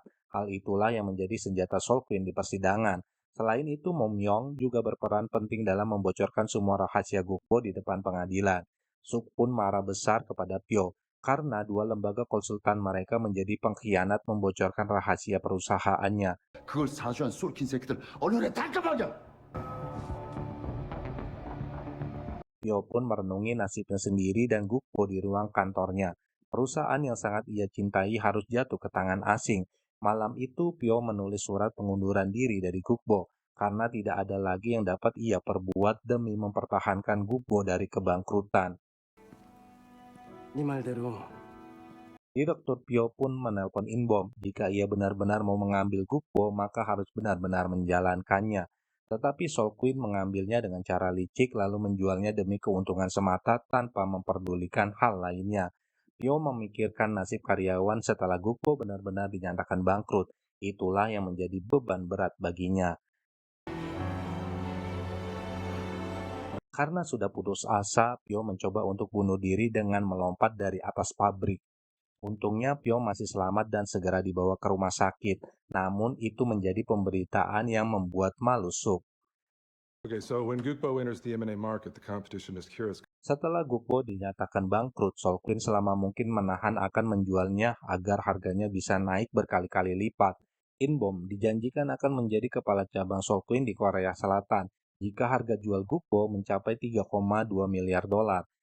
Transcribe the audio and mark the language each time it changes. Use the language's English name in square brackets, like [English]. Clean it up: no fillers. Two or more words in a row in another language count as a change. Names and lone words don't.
[Indonesian] Hal itulah yang menjadi senjata Solquin di persidangan. Selain itu, Mumyong juga berperan penting dalam membocorkan semua rahasia Gukbo di depan pengadilan. Suk pun marah besar kepada Pyo, karena dua lembaga konsultan mereka menjadi pengkhianat membocorkan rahasia perusahaannya. [Korean] 그걸 사주한 쏠킨 새끼들 언론에 달까먹여. [Indonesian] Pyo pun merenungi nasibnya sendiri dan Gukbo di ruang kantornya. Perusahaan yang sangat ia cintai harus jatuh ke tangan asing. Malam itu Pyo menulis surat pengunduran diri dari Gukbo karena tidak ada lagi yang dapat ia perbuat demi mempertahankan Gukbo dari kebangkrutan. [Korean] 네 말대로 [Indonesian] Direktur Pyo pun menelpon Inbom. Jika ia benar-benar mau mengambil Gukbo, maka harus benar-benar menjalankannya. Tetapi Solquin mengambilnya dengan cara licik lalu menjualnya demi keuntungan semata tanpa memperdulikan hal lainnya. Pyo memikirkan nasib karyawan setelah Gukbo benar-benar dinyatakan bangkrut. Itulah yang menjadi beban berat baginya. Karena sudah putus asa, Pyo mencoba untuk bunuh diri dengan melompat dari atas pabrik. Untungnya Pyo masih selamat dan segera dibawa ke rumah sakit. Namun itu menjadi pemberitaan yang membuat malu Suk. [English] Okay, so when Gukbo enters the M&A market, the competition is curious. [Indonesian] Setelah Gukbo dinyatakan bangkrut, Solquin selama mungkin menahan akan menjualnya agar harganya bisa naik berkali-kali lipat. Inbom dijanjikan akan menjadi kepala cabang Solquin di Korea Selatan jika harga jual Gukbo mencapai 3,2 miliar dolar.